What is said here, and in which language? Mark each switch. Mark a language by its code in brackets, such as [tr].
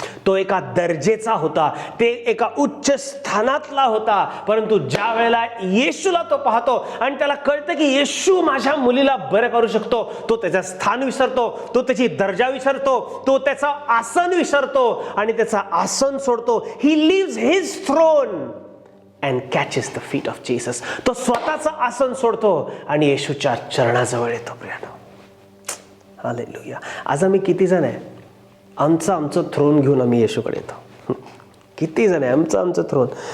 [mr] तो एका दर्जेचा होता, ते एका उच्च स्थानातला होता. परंतु ज्या वेळेला येशूला तो पाहतो आणि त्याला कळतं की येशू माझ्या मुलीला बरं करू शकतो, तो त्याचं स्थान विसरतो, तो त्याची दर्जा विसरतो, तो त्याचा आसन विसरतो आणि त्याचा आसन सोडतो. [en] He leaves his throne and catches the feet of Jesus. [mr] तो स्वतःचं आसन सोडतो आणि येशूच्या चरणाजवळ येतो. प्रियानो, हालेलुया. आज आम्ही किती जण आहे, आमचं थ्रोन घेऊन आम्ही येशूकडे येतो. किती जण आहे आमचं थ्रोन.